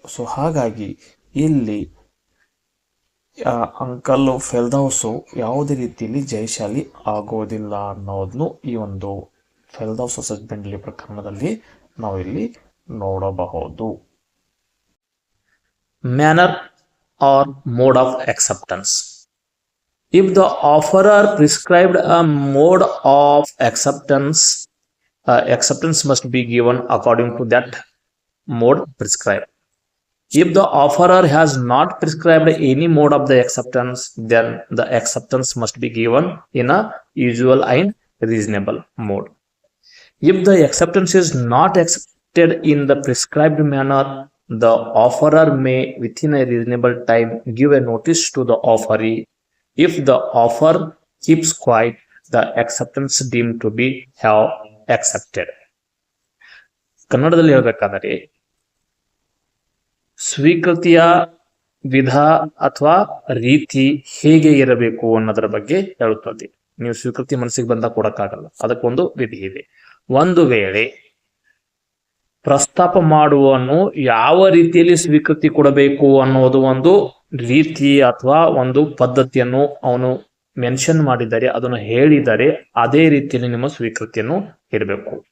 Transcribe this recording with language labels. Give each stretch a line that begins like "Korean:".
Kannada: So ಹಾಗಾಗಿ ಇಲ್ಲಿ uncle ಫೆಲ್ದೌಸು ಯಾವುದೇ ರೀತಿಯಲ್ಲಿ ಜಯಶಾಲಿ ಆಗೋದಿಲ್ಲ ಅನ್ನೋದನ್ನು ಈ ಒಂದು ಫೆಲ್ದೌಸ್ ವರ್ಸಸ್ ಬಿಂಡ್ಲೆ ಪ್ರಕರಣದಲ್ಲಿ ನಾವು ಇಲ್ಲಿ ನೋಡಬಹುದು.
English: Manner or mode of acceptance. If the offerer prescribed a mode of acceptance, acceptance must be given according to that mode prescribed. If the offerer has not prescribed any mode of the acceptance, then the acceptance must be given in a usual and reasonable mode. If the acceptance is not accepted in the prescribed manner, the offerer may within a reasonable time give a notice to the offeree. If the offer keeps quiet, the acceptance deemed to be have accepted.
Kannada: ಕನ್ನಡದಲ್ಲಿ ಹೇಳ್ಬೇಕಾದರೆ ಸ್ವೀಕೃತಿಯ ವಿಧ ಅಥವಾ ರೀತಿ ಹೇಗೆ ಇರಬೇಕು ಅನ್ನೋದರ ಬಗ್ಗೆ ಹೇಳುತ್ತದೆ. ನೀವು ಸ್ವೀಕೃತಿ ಮನಸ್ಸಿಗೆ ಬಂದಾಗ ಕೊಡಕ್ಕಾಗಲ್ಲ, ಅದಕ್ಕೊಂದು ವಿಧಿ ಇದೆ. ಒಂದು ವೇಳೆ ಪ್ರಸ್ತಾಪ ಮಾಡುವನು ಯಾವ ರೀತಿಯಲ್ಲಿ ಸ್ವೀಕೃತಿ ಕೊಡಬೇಕು ಅನ್ನೋದು ಒಂದು ರೀತಿ ಅಥವಾ ಒಂದು ಪದ್ಧತಿಯನ್ನು ಅವನು ಮೆನ್ಷನ್ ಮಾಡಿದರೆ, ಅದನ್ನು ಹೇಳಿದರೆ ಅದೇ ರೀತಿಯಲ್ಲಿ ನಿಮ್ಮ ಸ್ವೀಕೃತಿಯನ್ನು ಇರಬೇಕು.